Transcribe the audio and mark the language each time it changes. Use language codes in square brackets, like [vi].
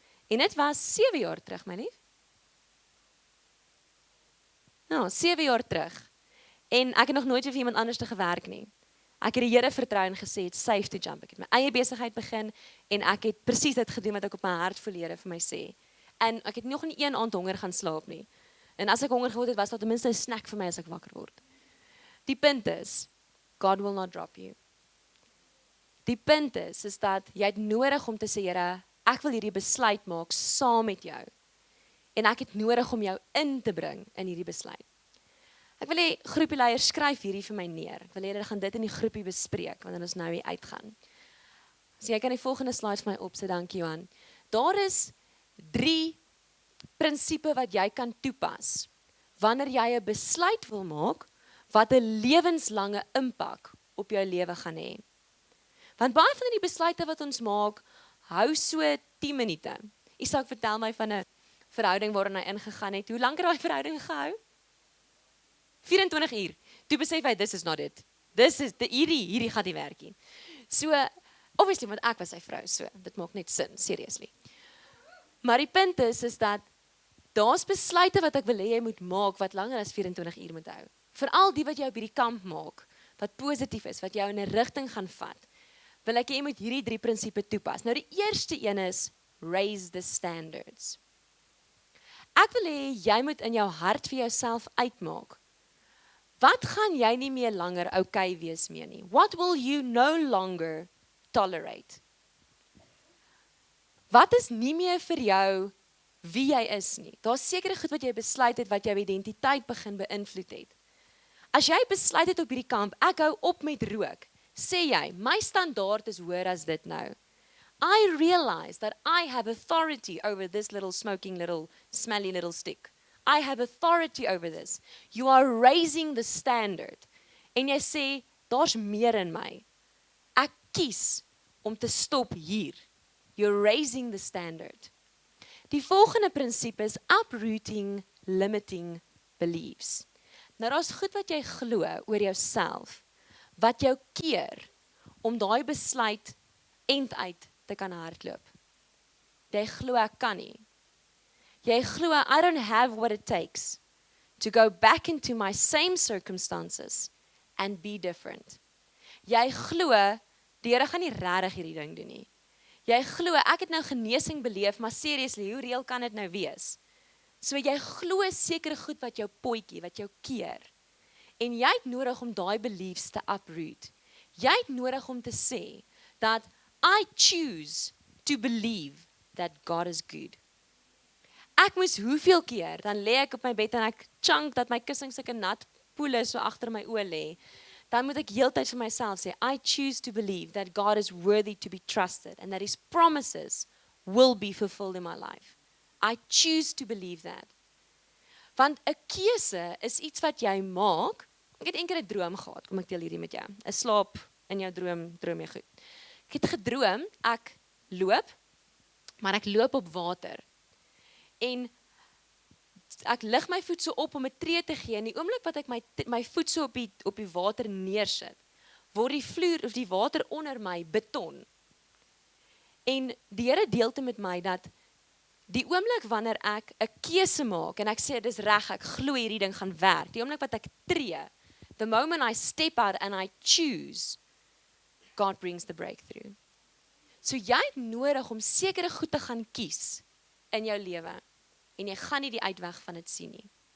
[af] En dit was 7 jaar terug, my lief. Nou, 7 jaar terug. En ek het nog nooit vir iemand anders te gewerk nie. Ek het die Here vertrou en gesê, [en] it's safe to jump. [af] Ek het my eie besigheid begin, en ek het presies dit gedoen wat ek op my hart voel die Here vir my sê. En ek het nog nie een aand honger gaan slaap nie. En as ek honger geword het, was daar ten minste 'n snack vir my as ek wakker word. Die punt is, [en] God will not drop you. [af] Die punt is dat jy het nodig om te sê, Here, ek wil hierdie besluit maak saam met jou. En ek het nodig om jou in te bring in hierdie besluit. Ek wil hê groepieleiers skryf hierdie vir my neer. Ek wil hê hulle gaan dit in die groepie bespreek, wanneer ons nou hier uitgaan. So jy kan die volgende slide vir my opsit, dankie Johan. Daar is 3 prinsipe wat jy kan toepas, wanneer jy 'n besluit wil maak, wat 'n lewenslange impak op jou lewe gaan hê. Want baie van die besluite wat ons maak, hou so 10 minute. Isak vertel my van 'n verhouding waarin hy ingegaan het. Hoe lank het daai verhouding gehou? 24 uur. Toe besef hy, [en] this is not it. [af] Hierdie gaan nie werk nie. So, obviously, want ek was sy vrou, so, dit maak net sin, seriously. Maar die punt is dat daar's besluite wat ek wil hê jy moet maak, wat langer as 24 uur moet hou. Veral die wat jou by die kamp maak, wat positief is, wat jou in 'n rigting gaan vat, wil ek hê jy moet hierdie 3 prinsipe toepas. Nou die eerste een is, [en] raise the standards. [af] Ek wil hê jy moet in jou hart vir jouself uitmaak. Wat gaan jy nie meer langer okay wees mee nie? [en] What will you no longer tolerate? [af] Wat is nie meer vir jou wie jy is nie? Daar's sekere goed wat jy besluit het wat jou identiteit begin beïnvloed het. As jy besluit het op hierdie kamp, ek hou op met rook, sê jy, my standaard is hoër as dit nou. [en] I realize that I have authority over this little smoking little smelly little stick. I have authority over this. You are raising the standard. [af] En jy sê, daar's meer in my. Ek kies om te stop hier. [en] You're raising the standard. [af] Die volgende prinsip is [en] uprooting limiting beliefs. [af] Nou daar's goed wat jy glo oor jouself, wat jou keer om daai besluit end uit te kan hardloop. Jy glo ek kan nie. Jy glo [en] I don't have what it takes to go back into my same circumstances and be different. [af] Jy glo die Here gaan nie regtig hierdie ding doen nie. Jy glo ek het nou genesing beleef, maar seriously, hoe reël kan dit nou wees? So jy glo sekere goed wat jou potjie, wat jou keer. En jy het nodig om daai beliefs te uproot. Jy het nodig om te sê dat [en] I choose to believe that God is good. [af] Ek moes hoeveel keer, dan lê ek op my bed en ek chunk dat my kussings sulke nat poele so agter my oë lê. Dan moet ek heeltyd vir myself sê, [en] I choose to believe that God is worthy to be trusted and that his promises will be fulfilled in my life. I choose to believe that. [af] Want 'n keuse is iets wat jy maak. Ek het eendag 'n droom gehad, kom ek deel hierdie met jou. 'n Slaap in jou droom jy goed. Ek het gedroom, ek loop, maar ek loop op water. En ek lig my voet so op om 'n tree te gee, en die oomblik wat ek my voet so op die water neersit, word die vloer of die water onder my beton. En die Here deelte met my dat die oomblik wanneer ek 'n keuse maak en ek sê dis reg, ek glo hierdie ding gaan werk. Die oomblik wat ek tree, [en] The moment I step out and I choose, God brings the breakthrough. [af] So jy het nodig om sekere goed te gaan kies in jou lewe en jy gaan nie die uitweg van dit sien nie.